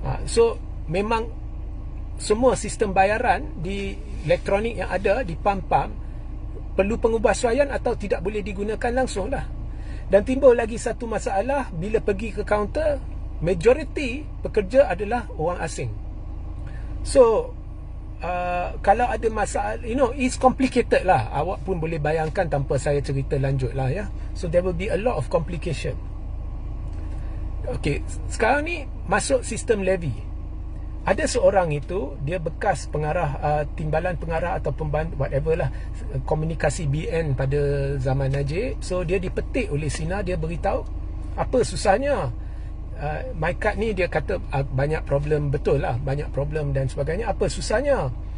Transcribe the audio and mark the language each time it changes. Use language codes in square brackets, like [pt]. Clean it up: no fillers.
[ms] So memang semua sistem bayaran di elektronik yang ada di PAM-PAM perlu pengubahsuaian atau tidak boleh digunakan langsung lah. Dan timbul lagi satu masalah, bila pergi ke kaunter, majoriti pekerja adalah orang asing. So kalau ada masalah, [en] it's complicated [ms] lah. Awak pun boleh bayangkan tanpa saya cerita lanjut lah ya. [en] So there will be a lot of complication. [ms] Okay, sekarang ni masuk sistem levy. Ada seorang itu, dia bekas pengarah, timbalan pengarah atau pembantu, [en] whatever [ms] lah, komunikasi BN pada zaman Najib. So dia dipetik oleh Sina, dia beritahu apa susahnya. MyKad ni dia kata banyak problem, betul lah, banyak problem dan sebagainya. Apa susahnya?